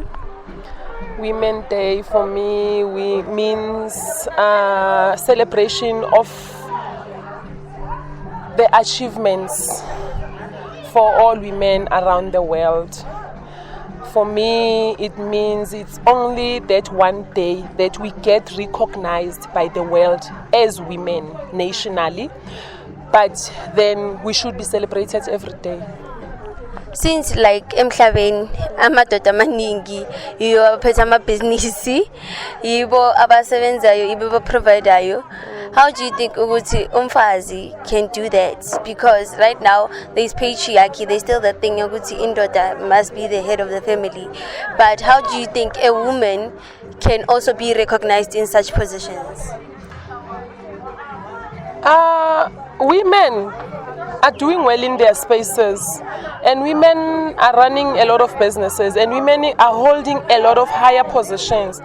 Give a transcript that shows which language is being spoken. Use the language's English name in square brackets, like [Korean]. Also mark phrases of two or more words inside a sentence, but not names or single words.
[English] Women's Day for me means celebration of the achievements for all women around the world. For me, it means it's only that one day that we get recognized by the world as women nationally, but then we should be celebrated every day. [Zulu] Since emhlabeni amadoda amaningi yiwo abaphethe amabhizinisi, yibo abasebenzayo, yibo abaprovidayo, [English] how do you think [Zulu] ukuthi umfazi [English] can do that? Because right now there's patriarchy, there's still that thing [Zulu] ukuthi indoda [English] must be the head of the family. But how do you think a woman can also be recognized in such positions? Women are doing well in their spaces, and women are running a lot of businesses, and women are holding a lot of higher positions.